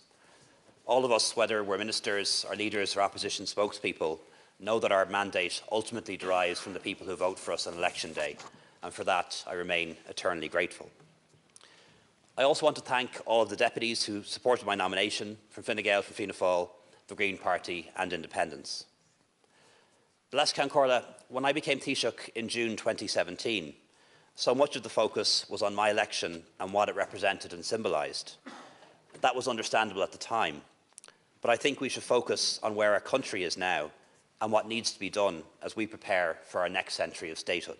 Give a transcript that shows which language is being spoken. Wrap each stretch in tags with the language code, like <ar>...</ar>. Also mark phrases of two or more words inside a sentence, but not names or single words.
<en>All of us, whether we're ministers or leaders or opposition spokespeople, know that our mandate ultimately derives from the people who vote for us on election day, and for that I remain eternally grateful. I also want to thank all of the deputies who supported my nomination, from Fine Gael, from Fianna Fáil, the Green Party and Independents.</en> <ga>Leas-Cheann Comhairle,</ga> <en>when I became Taoiseach in June 2017, so much of the focus was on my election and what it represented and symbolised. That was understandable at the time, but I think we should focus on where our country is now and what needs to be done as we prepare for our next century of statehood.</en>